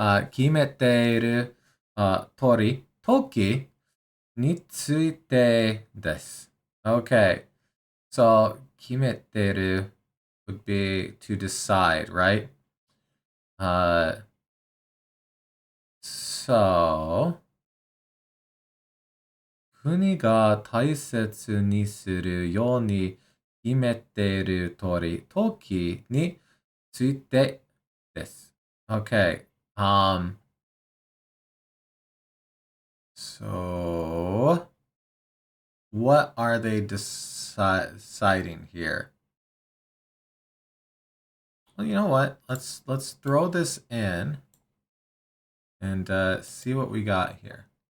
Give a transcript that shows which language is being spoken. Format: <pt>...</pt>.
<ja>決めている時についてです。</ja> <en>Okay, so 決めてる would be to decide, right?</en> <ja>So 国が大切にするように決めている時についてです。</ja> <en>Okay. So what are they deciding here? Well, you know what? Let's throw this in and see what we got here.</en>